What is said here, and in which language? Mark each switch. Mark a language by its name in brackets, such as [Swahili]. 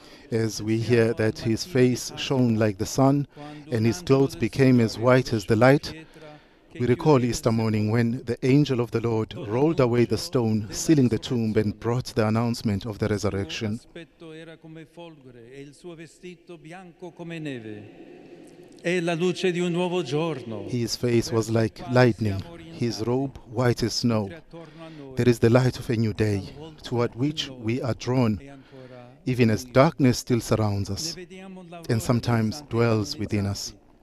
[English] As we hear that his face shone like the sun and his clothes became as white as the light, we recall Easter morning when the angel of the Lord rolled away the stone, sealing the tomb, and brought the announcement of the resurrection. [Italian] Il suo vestito bianco come neve [English] His face was like lightning, his robe white as snow. There is the light of a new day, toward which we are drawn, even as darkness still surrounds us and sometimes dwells within us.